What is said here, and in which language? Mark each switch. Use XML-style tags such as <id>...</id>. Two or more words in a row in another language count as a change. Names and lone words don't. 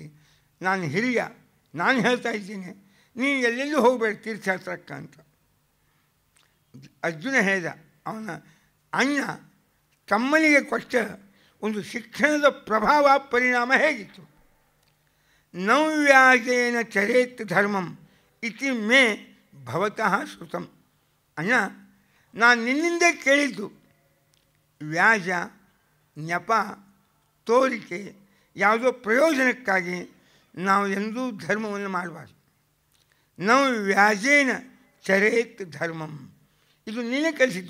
<kn>ನಾನು ಹಿರಿಯ, ನಾನು ಹೇಳ್ತಾ ಇದ್ದೀನಿ, ನೀನು ಎಲ್ಲೆಲ್ಲೂ ಹೋಗಬೇಡ ತೀರ್ಥಯಾತ್ರಕ್ಕೆ ಅಂತ ಅರ್ಜುನ ಹೇಳಿದ. ಅವನ ಅಣ್ಣ ತಮ್ಮನಿಗೆ ಕೊಟ್ಟ ಒಂದು ಶಿಕ್ಷಣದ ಪ್ರಭಾವ ಪರಿಣಾಮ ಹೇಗಿತ್ತು.</kn> <sa>ನವ್ಯಾಜೇನ ಚರೇತ್ ಧರ್ಮಂ ಇತಿ ಮೇ ಭವತಃ ಶ್ರುತಂ.</sa> <kn>ಅಣ್ಣ, ನಾನು ನಿನ್ನಿಂದ ಕೇಳಿದ್ದು ವ್ಯಾಜ, ನೆಪ, ತೋರಿಕೆ, ಯಾವುದೋ ಪ್ರಯೋಜನಕ್ಕಾಗಿ ನಾವು ಎಂದೂ ಧರ್ಮವನ್ನು ಮಾಡಬಾರ್ದು. ನಾವು</kn> <sa>ವ್ಯಾಜೇನ ಚರೇತ್ ಧರ್ಮಂ,</sa> <kn>ಇದು ನೀನೇ ಕಲಿಸಿದ್ದು.</kn>